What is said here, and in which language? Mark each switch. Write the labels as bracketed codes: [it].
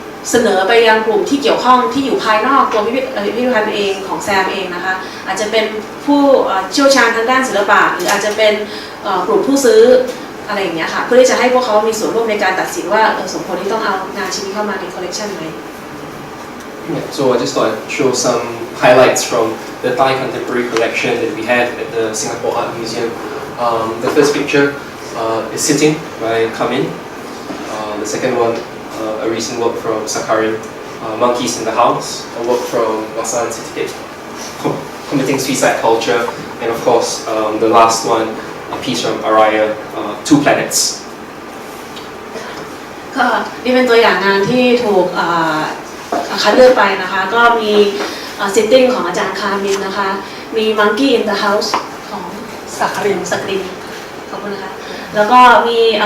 [th] เสนอไปยังกลุ่มที่เกี่ยวข้องที่อยู่ภายนอกตัวพิพิธภัณฑ์เองของแซมเองนะคะอาจจะเป็นผู้เชี่ยวชาญทางด้านศิลปะหรืออาจจะเป็นกลุ่มผู้ซื้ออะไรอย่างเงี้ยค่ะเพื่อที่จะให้พวกเขามีส่วนร่วมในการตัดสินว่าสมควรที่ต้องเอางานชิ้นนี้เข้ามาในคอลเลกชันไหม [en] So I just thought I'd show some highlights from the Thai contemporary collection that we have at the Singapore Art Museum. The first picture is Sitting by Kamin. The second one, a recent work from Sakarin, Monkeys in the House, a work from Masan Sitiket, committing suicide culture, and of course the last one, a piece from Araya, Two Planets. [th] ก็นี่เป็นตัวอย่างงานที่ถูกคัดเลือกไปนะคะก็มี Sitting ของอาจารย์คามินนะคะมี Monkey in the House ของสักรินขอบคุณนะคะแล้วก็มี